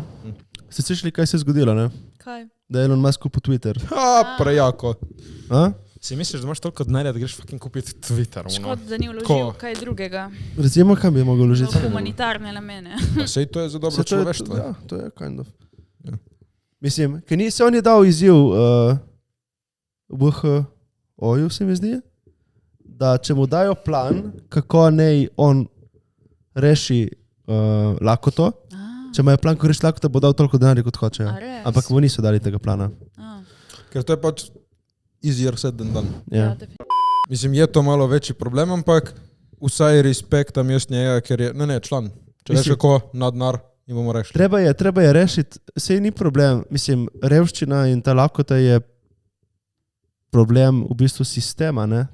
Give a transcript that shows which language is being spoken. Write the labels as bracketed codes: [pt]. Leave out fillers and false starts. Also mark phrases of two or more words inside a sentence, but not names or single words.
[sl] Ste slišali, kaj se je zgodilo, ne? Kaj? Da je Elon Musk kupil Twitter. Prejako. A? Si misliš, da imaš toliko denarja, da greš fucking kupiti Twitter? Škod, da ni vložil kaj drugega. Recimo, kam bi mogel vložiti? V humanitarne namene. Sej to je za dobro človeštvo. Ja, to je kind of. Ja. Mislim, ker se on je dal izziv WHO-ju, se mi zdi, da če mu dajo plan, kako naj on reši lakoto, če imajo plan, ko reši lakoto, bo dal toliko denarja, kot hočejo. Ampak mu niso dali tega plana. Ker to je pač [en] easier said than done. [sl] Ja. Mislim, je to malo večji problem, ampak vsaj respektam jaz njega, ker je, ne, član. Če veš kako na denar, in bomo rešili. Treba je rešiti, sej ni problem. Mislim, revščina in ta lakota je problem v bistvu sistema, ne?